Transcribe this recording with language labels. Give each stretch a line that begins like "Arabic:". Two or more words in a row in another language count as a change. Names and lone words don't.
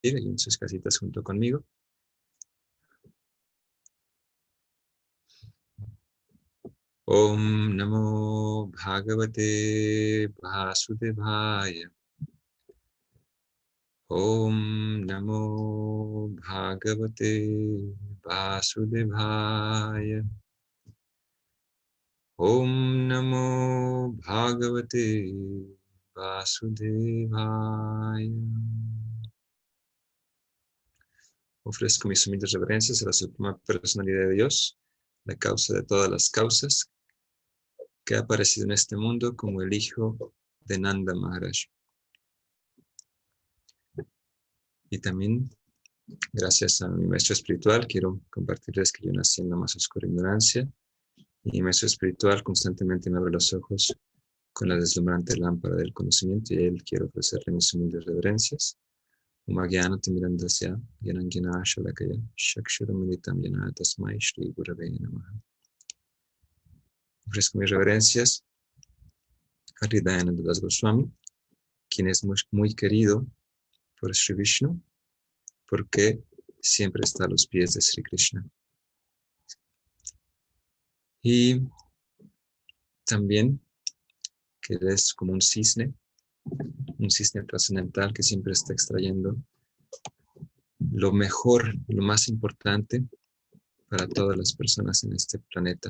Spanish: ahí en sus casitas junto conmigo.
Sanskrit: ॐ नमो भगवते वासुदेवाय. ॐ नमो भगवते वासुदेवाय. ॐ नमो भगवते वासुदेवाय.
Spanish: Ofrezco mis humildes reverencias a la Suprema Personalidad de Dios, la causa de todas las causas, que ha aparecido en este mundo como el hijo de Nanda Maharaj. Y también, gracias a mi maestro espiritual, quiero compartirles que yo nací en la más oscura ignorancia, y mi maestro espiritual constantemente me abre los ojos con la deslumbrante lámpara del conocimiento, y a él quiero ofrecerle mis humildes reverencias.
Sanskrit: ॐ अज्ञान तिमिरान्धस्य ज्ञानाञ्जन शलाकया चक्षुर् उन्मीलितं येन तस्मै श्री गुरवे नमः.
Spanish: Ofrezco mis reverencias a Hridayananda Das Goswami, quien es muy querido por Sri Vishnu, porque siempre está a los pies de Sri Krishna. Y también que él es como un cisne trascendental que siempre está extrayendo lo mejor, lo más importante para todas las personas en este planeta.